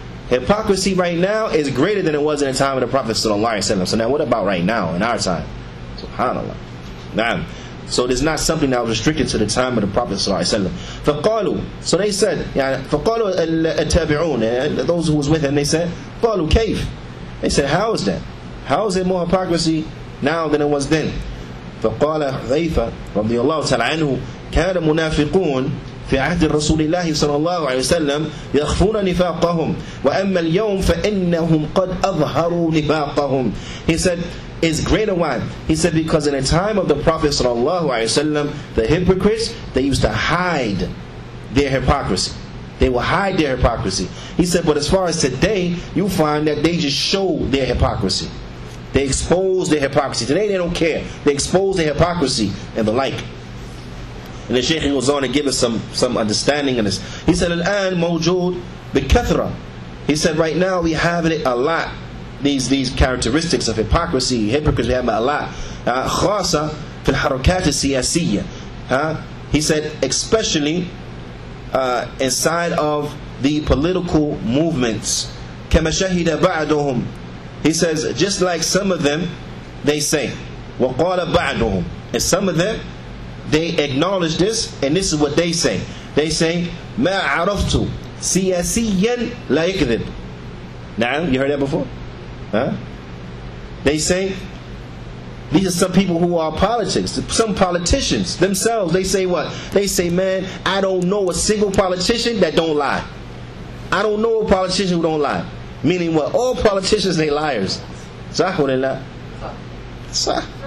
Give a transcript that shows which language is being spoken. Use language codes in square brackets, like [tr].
[en] Hypocrisy right now is greater than it was in the time of the Prophet sallallahu alaihi wasallam. So now what about right now, in our time? SubhanAllah. Naam. So it's not something that was restricted to the time of the Prophet sallallahu alaihi wasallam. فقالوا, so they said, [ar] فقالوا التابعون, [en] those who was with him, they said, [ar] قالوا كيف? [en] They said, how is that? How is it more hypocrisy now than it was then? [ar] فقال حذيفة رضي الله تعالى عنه كان منافقون في عهد رسول الله صلى الله عليه وسلم يخفون نفاقهم وأما اليوم فإنهم قد أظهروا نفاقهم. [en] He said, is greater why? He said, because in the time of the Prophet sallallahu alaihi wasallam, the hypocrites, they used to hide their hypocrisy. They will hide their hypocrisy. He said, but as far as today, you find that they just show their hypocrisy. They expose their hypocrisy. Today they don't care. They expose their hypocrisy and the like. And the Shaykh goes on to give us some understanding of this. He said, [ar] Al-an mawjood bikathra. [en] He said, right now we have it a lot. These characteristics of hypocrisy, hypocrisy, we have it a lot. [ar] Khasa fil harakat al-siyasiyya. [en] He said, especially inside of the political movements. [ar] Kama shahida ba'duhum. [en] He says, just like some of them, they say, [ar] وَقَالَ بَعْدُهُمْ. [en] And some of them, they acknowledge this, and this is what they say. They say, [ar] مَا عَرَفْتُ سِيَاسِيًّا لَا يَكْذِبْ. [en] Now, you heard that before? Huh? They say, these are some people who are politics, some politicians themselves. They say what? They say, man, I don't know a single politician that don't lie. I don't know a politician who don't lie. Meaning what? All politicians, they liars. Sah or not? Sah.